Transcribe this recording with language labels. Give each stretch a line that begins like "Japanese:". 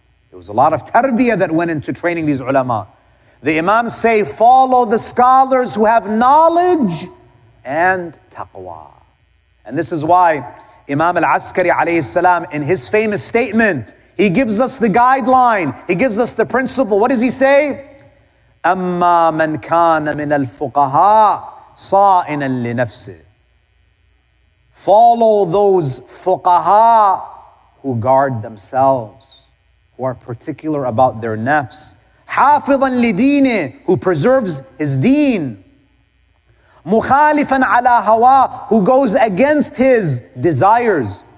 English: There was a lot of tarbiyah that went into training these ulama. The Imams say, follow the scholars who have knowledge and taqwa. And this is why Imam al-Askari alayhi salam, in his famous statement, he gives us the guideline, he gives us the principle. What does he say?
Arabic: أما من كان من الفقهاء صائنا لنفسه.
English: Follow those fuqaha who guard themselves, who are particular about their nafs.
Arabic: حافظا لدينه,
English: who preserves his deen.
Arabic: مخالفا على هواه,
English: who goes against his desires.